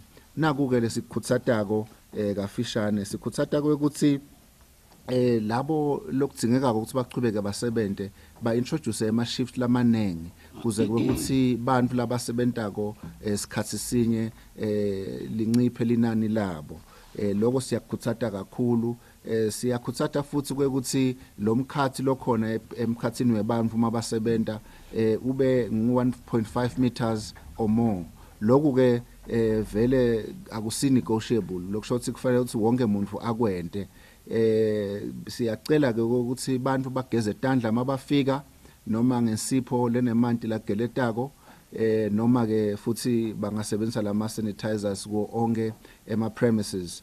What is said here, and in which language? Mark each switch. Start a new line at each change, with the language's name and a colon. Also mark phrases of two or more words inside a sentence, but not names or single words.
Swati: Naku ke lesikhutsatako kafishane sikhutsata kwekuthi labo lokudzingeka ukuthi baqhubeke basebenze ba-introduce ama-shift lamanengi kuze kwekuthi bantu labasebentako esikhathi sinye linciphe linani labo. Lokho siyakhutsata kakhulu. Siyakhutsata futhi kwekuthi lo mkhathi lokhona emkhathini webantu mabasebenta ube ngu-1.5
English: meters or more.
Swati: Lokhu ke vele akusi-negotiable lokusho ukuthi kufanele ukuthi wonke umuntu akwente. Siyacela ke ukuthi bantu bageze tandla mabafika noma ngensipho lenemanti lageletako noma ke futhi bangasebenzisa lama sanitizers ko onke ema premises.